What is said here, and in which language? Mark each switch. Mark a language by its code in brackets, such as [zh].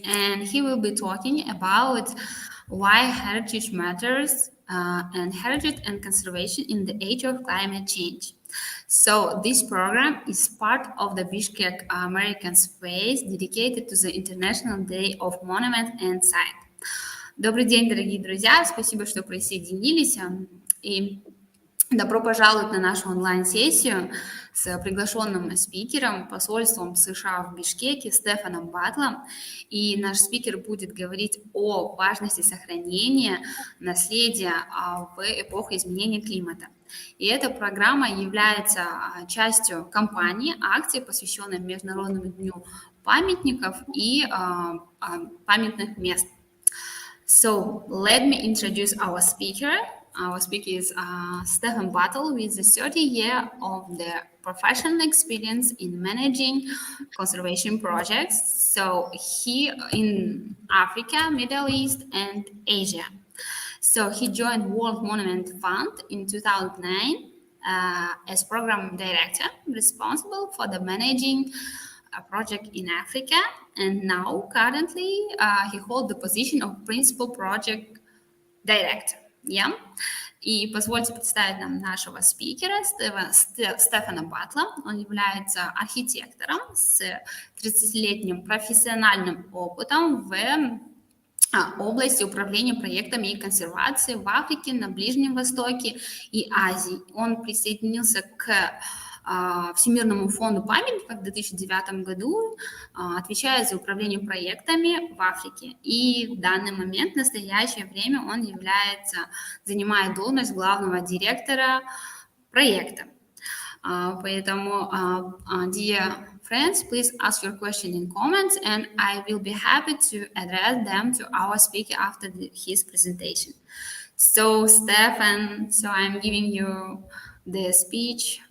[en] And he will be talking about why heritage matters and heritage and conservation in the age of climate change. So this program is part of the Bishkek American Space dedicated to the International Day of Monument and Site. [ru] Добрый день, дорогие друзья! Спасибо, что присоединились. И добро пожаловать на нашу онлайн-сессию с приглашенным спикером, посольством США в Бишкеке Стефаном Батлом. И наш спикер будет говорить о важности сохранения наследия в эпоху изменения климата. И эта программа является частью кампании, акции, посвященной Международному дню памятников и памятных мест. [en] So let me introduce our speaker. Our speaker is Stefan Battle with a 30 years of the professional experience in managing conservation projects. So he in Africa, Middle East, and Asia. So he joined World Monument Fund in 2009 as program director, responsible for the managing a project in Africa, and now currently he holds the position of principal project director. Yeah? [ru] И позвольте представить нам нашего спикера Стефана Батла. Он является архитектором с 30-летним профессиональным опытом в области управления проектами и консервации в Африке, на Ближнем Востоке и Азии. Он присоединился к Всемирному фонду памятников в 2009 году, отвечая за управление проектами в Африке. И в данный момент, в настоящее время, он занимает должность главного директора проекта. Поэтому, [en] dear friends, please ask your question in comments, and I will be happy to address them to our speaker after his presentation. So, Stefan, I'm giving you the speech.